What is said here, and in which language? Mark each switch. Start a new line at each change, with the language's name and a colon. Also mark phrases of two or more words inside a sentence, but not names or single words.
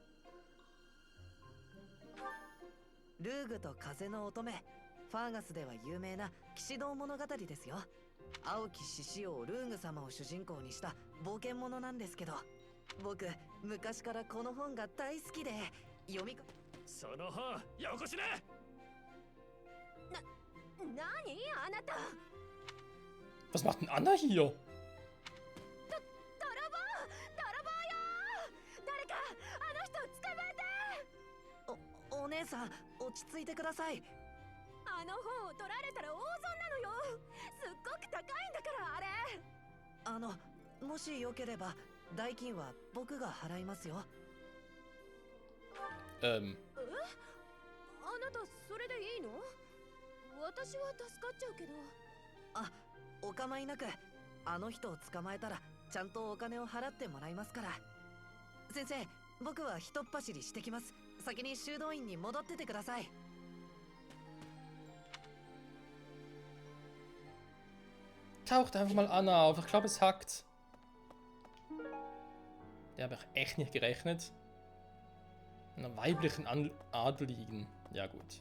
Japanese: ルーグと風の乙女、ファーガスでは有名な騎士道物語ですよ。青き獅子王ルーグ様を主人公にした冒険者なんですけど、僕昔からこの本が大好きで読みその本よこしね。何あなた。
German: Was macht denn Anna hier?
Japanese: 泥棒よ。誰かあの人を捕まえて。お姉さん落ち着いてください。あの本を取られたら大損なのよ。すっごく高いんだからあれ。もしよければ代金は僕が払いますよ。あなたそれでいいの？私は助かっちゃうけど。お構いなく。あの人を捕まえたらちゃんとお金を払ってもらいますから。先生、僕はひとっ走りしてきます。先に修道院に戻っててください。
German: Taucht einfach mal Anna auf. Ich glaube, es hackt. Der habe ich echt nicht gerechnet. Einer weiblichen Adeligen. Ja, gut.